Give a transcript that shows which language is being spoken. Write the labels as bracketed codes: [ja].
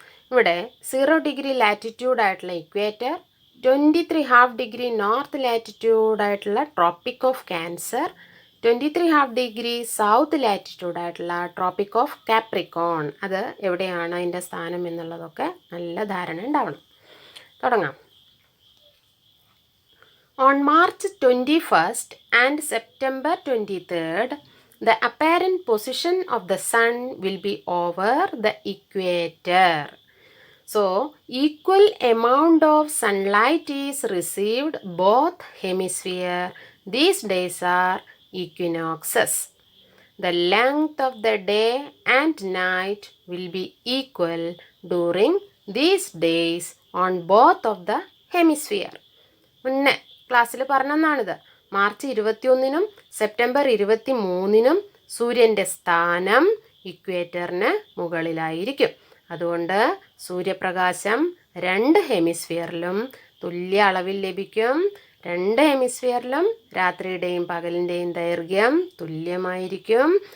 [ml] ഇവിടെ 0 degree ലാറ്റിറ്റ്യൂഡായിട്ടുള്ള equator, 23½ degree north ലാറ്റിറ്റ്യൂഡായിട്ടുള്ള tropic of cancer, 23½ degree south ലാറ്റിറ്റ്യൂഡായിട്ടുള്ള tropic of Capricorn, അത് എവിടെയാണ് അതിൻ്റെ സ്ഥാനം എന്നുള്ളതൊക്കെ നല്ല ധാരണ ഉണ്ടാവണം. തുടങ്ങാം. [en] On March 21st and September 23rd, the apparent position of the sun will be over the equator. So, equal amount of sunlight is received both hemisphere. These days are equinoxes. The length of the day and night will be equal during these days on both of the hemisphere. [ml] മുന്നേ ക്ലാസ്സിൽ പറഞ്ഞെന്നാണിത്. March 21-നും September 23-നും സൂര്യൻ്റെ സ്ഥാനം ഇക്വേറ്ററിന് മുകളിലായിരിക്കും. അതുകൊണ്ട് സൂര്യപ്രകാശം 2 ഹെമിസ്ഫിയറിലും തുല്യ അളവിൽ ലഭിക്കും. 2 ഹെമിസ്ഫിയറിലും രാത്രിയുടെയും പകലിൻ്റെയും ദൈർഘ്യം തുല്യമായിരിക്കും.